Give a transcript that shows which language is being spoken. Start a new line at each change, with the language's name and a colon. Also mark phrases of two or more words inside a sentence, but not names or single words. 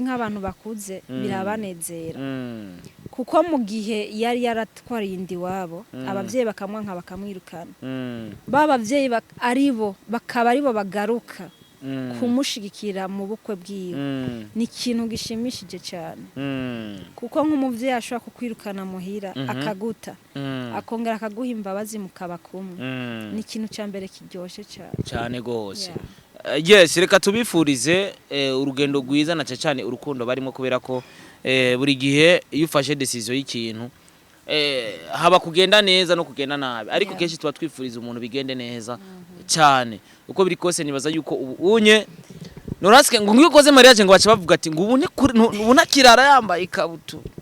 Rundi: nk'abantu bakuze birabanezera kuko mu gihe yari yaratwariye indi wabo abavyeyi bakamwanka bakamwirukana babavyeyi aribo bakaba aribo bagaruka kumushigikira mu bukwe bwiwe ni ikintu gishimishije cyane kuko nk'umuvyeyi ashobora kukwirukana muhira akaguta akongera akaguha imbabazi mukaba kumwe ni ikintu cyambere kiryoshe cyane gose yes reka tubifurize urugendo rwiza na cyane urukundo barimo kubera ko buri gihe iyo ufashe decision y'ikintu haba kugenda neza no kugenda nabi ariko kenshi tuba twifuriza umuntu bigende neza cyane uko biri kose nibaza yuko ubunye Norasike ngo ngiyo ukoze mariage ngo baca bavuga ati ngo ubuna kirara yambaye ikabutura